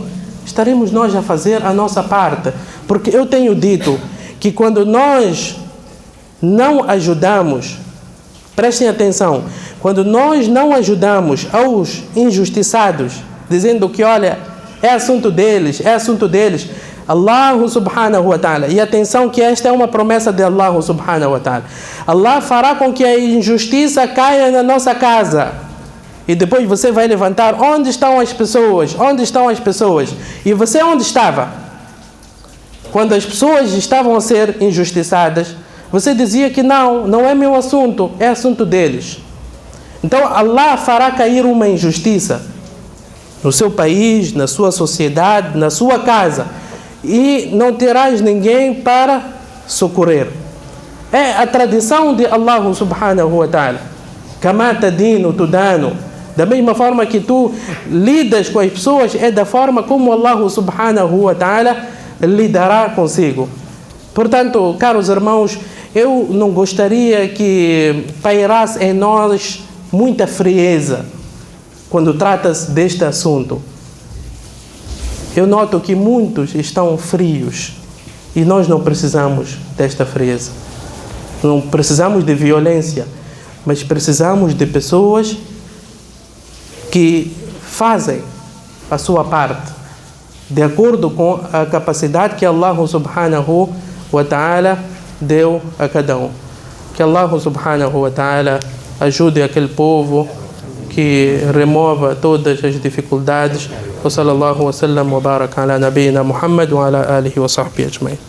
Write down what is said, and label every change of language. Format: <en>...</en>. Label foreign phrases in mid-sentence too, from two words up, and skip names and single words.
<pt>Estaremos nós a fazer a nossa parte. Porque eu tenho dito que quando nós não ajudamos, prestem atenção, quando nós não ajudamos aos injustiçados, dizendo que, olha, é assunto deles,</pt> <ar>الله سبحانه وتعالى,</ar> <pt>e atenção que esta é uma promessa de</pt> <ar>الله سبحانه وتعالى,</ar> <pt>Allah fará com que a injustiça caia na nossa casa, e depois você vai levantar, onde estão as pessoas? E você onde estava? Quando as pessoas estavam a ser injustiçadas, você dizia que não é meu assunto, é assunto deles. Então Allah fará cair uma injustiça no seu país, na sua sociedade, na sua casa, e não terás ninguém para socorrer. É a tradição de</pt> <ar>الله سبحانه وتعالى. كما تدين تدان.</ar> <pt>Da mesma forma que tu lidas com as pessoas, é da forma como</pt> <ar>الله سبحانه وتعالى</ar> <pt>lidará consigo. Portanto, caros irmãos, eu não gostaria que pairasse em nós muita frieza quando trata-se deste assunto. Eu noto que muitos estão frios e nós não precisamos desta frieza. Não precisamos de violência, mas precisamos de pessoas que fazem a sua parte de acordo com a capacidade que</pt> <ar>الله سبحانه وتعالى</ar> <pt>deu a cada um. Que</pt> <ar>الله سبحانه وتعالى</ar> <pt>ajude aquele povo, que remova todas as dificuldades.</pt> <ar>وصلى الله وسلم وبارك على نبينا محمد وعلى آله وصحبه أجمعين.</ar>